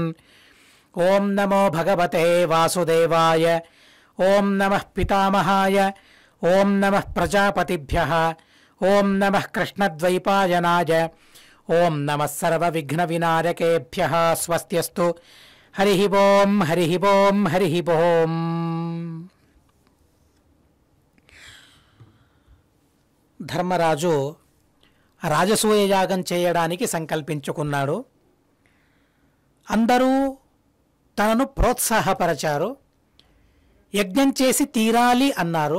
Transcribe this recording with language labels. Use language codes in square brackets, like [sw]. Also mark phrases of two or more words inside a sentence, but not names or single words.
[sa] ॐ नमो भगवते वासुदेवाय ॐ नमः पितामहाय ॐ नमः प्रजापतिभ्यः ॐ नमः कृष्णद्वैपायनाय ओं नमः सर्वविघ्नविनायकेभ्यः। स्वस्त्यस्तु। हरिः ओं हरिः ओं हरिः ओं। [te] ధర్మరాజు రాజసూయ యాగం చేయడానికి సంకల్పించుకున్నాడు. అందరూ తనను ప్రోత్సాహపరచారు. యజ్ఞం చేసి తీరాలి అన్నారు.